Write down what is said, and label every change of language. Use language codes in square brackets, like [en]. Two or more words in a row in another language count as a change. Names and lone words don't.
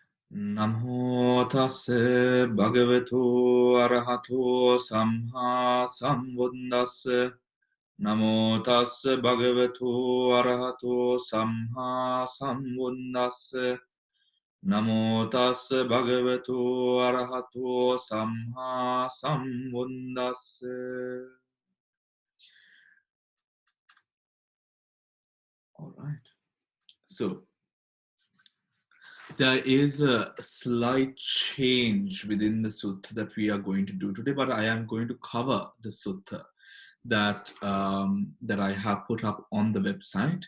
[pi] Namo tassa bhagavato arahato samma sambuddhassa. Namo tassa bhagavato arahato samma sambuddhassa. Namo tassa bhagavato arahato samma sambuddhassa. [en] All right. So there is a slight change within the sutta that we are going to do today, but I am going to cover the sutta that that I have put up on the website.